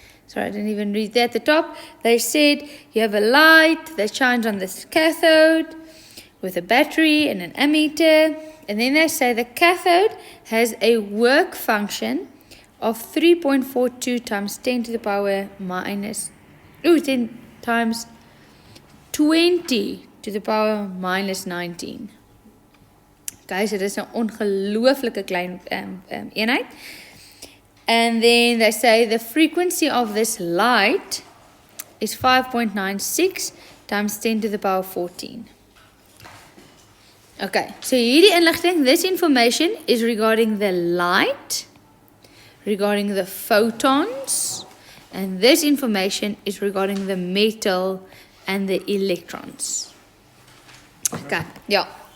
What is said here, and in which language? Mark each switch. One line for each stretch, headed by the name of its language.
English: Sorry, I didn't even read that at the top. They said you have a light that shines on this cathode with a battery and an ammeter. And then they say the cathode has a work function of 3.42 times 10 to the power minus 10 times 20 to the power minus 19.
Afrikaans: Guys, dit is 'n ongelooflike klein eenheid.
English: And then they say the frequency of this light is 5.96 times 10 to the power 14. Okay,
Afrikaans: so hierdie inligting,
English: this information is regarding the light, regarding the photons, and this information is regarding the metal and the electrons. Okay, ja.